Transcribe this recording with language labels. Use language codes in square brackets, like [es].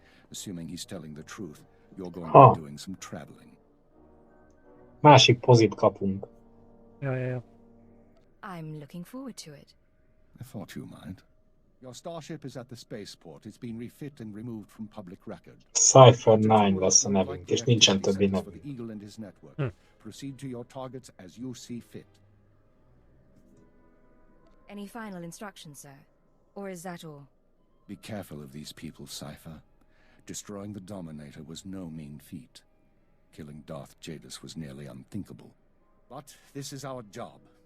[en] Assuming he's telling the truth, you're going to be doing some traveling. [hu] Másik pozit kapunk. Ja. [en] I'm looking forward to it. I thought you might. Your starship is at the spaceport. It's been refit and removed from public record. [hu] Cypher 9 lesz a nevünk, és nincsen többi nevünk. [en] Eagle and his network. Proceed to your targets as you see fit. Any final instructions, sir? Or is that all? Be careful of these people, Cypher. Destroying the Dominator was no mean feat. Killing Darth Jadis was nearly unthinkable. But this is our job.